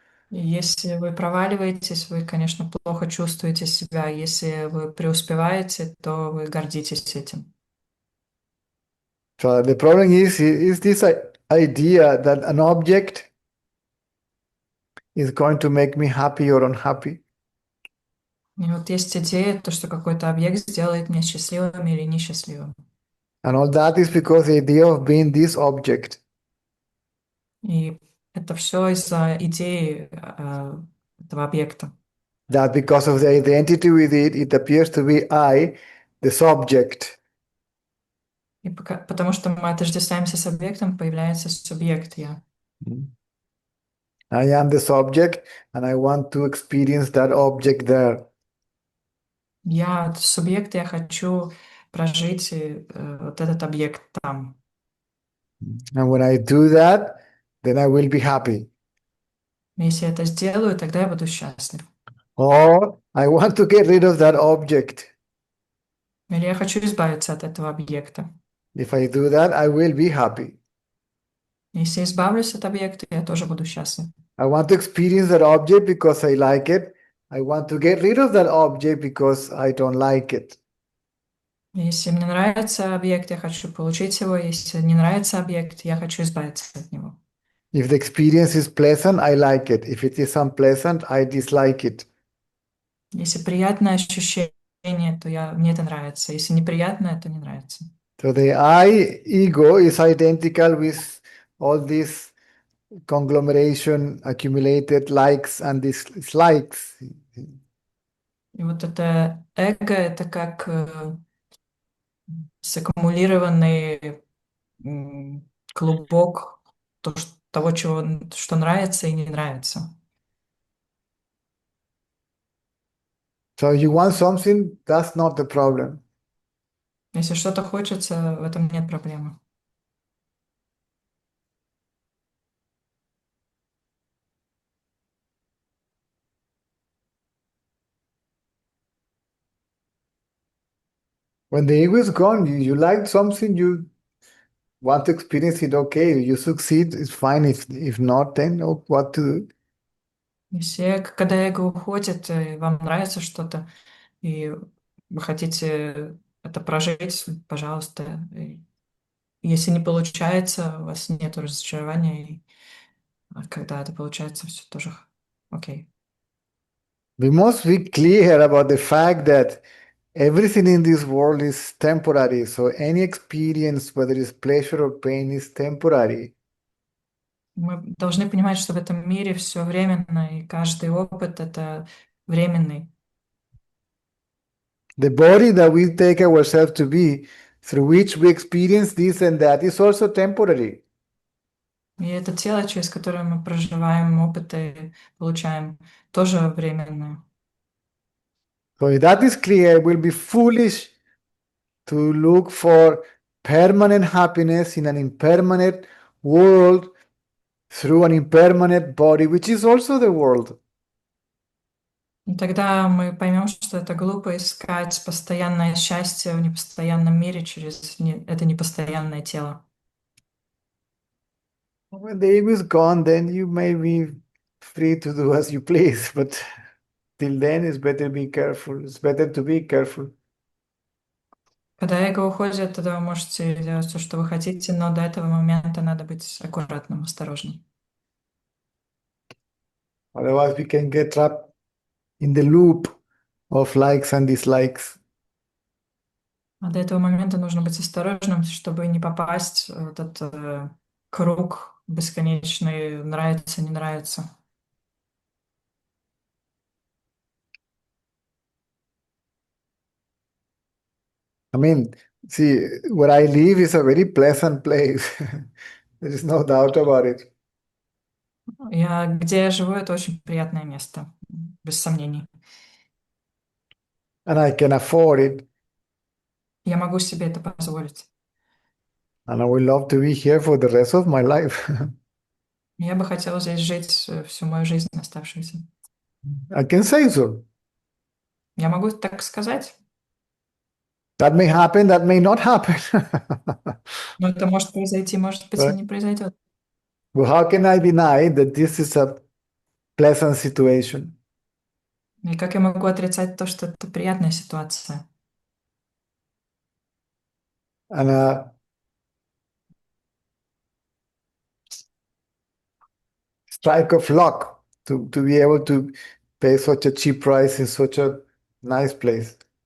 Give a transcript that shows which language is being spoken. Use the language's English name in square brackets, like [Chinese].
[Russian] И если вы проваливаетесь, вы, конечно, плохо чувствуете себя. Если вы преуспеваете, то вы гордитесь этим. [English] So the problem is this idea that an object is going to make me happy or unhappy. [Russian] И вот есть идея, то, что какой-то объект сделает меня счастливым или несчастливым. [English] And all that is because the idea of being this object. [Russian] И это все из-за идеи этого объекта. [English] That because of the identity with it, it appears to be I, the subject. [Russian] И потому что мы отождествляемся с объектом, появляется субъект «я». [English] I am the subject, and I want to experience that object there. [Russian] Я субъект, я хочу прожить вот этот объект там. [English] And when I do that, then I will be happy. [Russian] Если я это сделаю, тогда я буду счастлив. [English] Or I want to get rid of that object. [Russian] Или я хочу избавиться от этого объекта. [English] If I do that, I will be happy. [Russian] Если избавлюсь от объекта, я тоже буду счастлив. [English] I want to experience that object because I like it. I want to get rid of that object because I don't like it. [Russian] Если мне нравится объект, я хочу получить его. Если не нравится объект, я хочу избавиться от него. [English] If the experience is pleasant, I like it. If it is unpleasant, I dislike it. [Russian] Если приятное ощущение, то мне это нравится. Если неприятное, то не нравится. [English] So the I ego is identical with all this conglomeration, accumulated likes and dislikes. [Russian] И вот это эго, это как саккумулированный клубок того, что нравится и не нравится. [English] So you want something, that's not the problem. [Russian] Если что-то хочется, в этом нет проблемы. [English] When the ego is gone, you like something, you want to experience it, okay. You succeed, it's fine. If not, then what to do? [Russian] Если, когда эго уходит, и вам нравится что-то, и вы хотите это прожить, пожалуйста. И если не получается, у вас нет разочарования, а когда это получается, все тоже окей. [English] We must be clear about the fact that everything in this world is temporary. So any experience, whether it's pleasure or pain, is temporary. [Russian] Мы должны понимать, что в этом мире все временно, и каждый опыт — это временный. [English] The body that we take ourselves to be, through which we experience this and that, is also temporary. [Russian] И это тело, через которое мы проживаем опыты, получаем, тоже временное. [English] So if that is clear, it will be foolish to look for permanent happiness in an impermanent world through an impermanent body, which is also the world. [Russian] И тогда мы поймем, что это глупо искать постоянное счастье в непостоянном мире через это непостоянное тело. [English] When the ego is gone, then you may be free to do as you please, but till then it's better be careful. It's better to be careful. [Russian] Когда эго уходит, тогда вы можете делать все, что вы хотите, но до этого момента надо быть аккуратным, осторожным. [English] Otherwise, we can get trapped in the loop of likes and dislikes. [Russian] А до этого момента нужно быть осторожным, чтобы не попасть в этот круг бесконечный нравится, не нравится. [English] I mean, see, where I live is a very pleasant place. There is no doubt about it. [Russian] Где я живу, это очень приятное место, без сомнений. [English] And I can afford it. [Russian] Я могу себе это позволить. [English] And I would love to be here for the rest of my life. [Russian] Я бы хотела здесь жить всю мою жизнь оставшуюся. [English] I can say so. [Russian] Я могу так сказать, [English] That may happen, that may not happen. [Russian] но это может произойти, может быть, и [English] Right? [Russian] не произойдет. [English] But how can I deny that this is a pleasant situation? [Russian] И как я могу отрицать то, что это приятная ситуация? [English] And a strike of luck to be able to pay such a cheap price in such a nice place.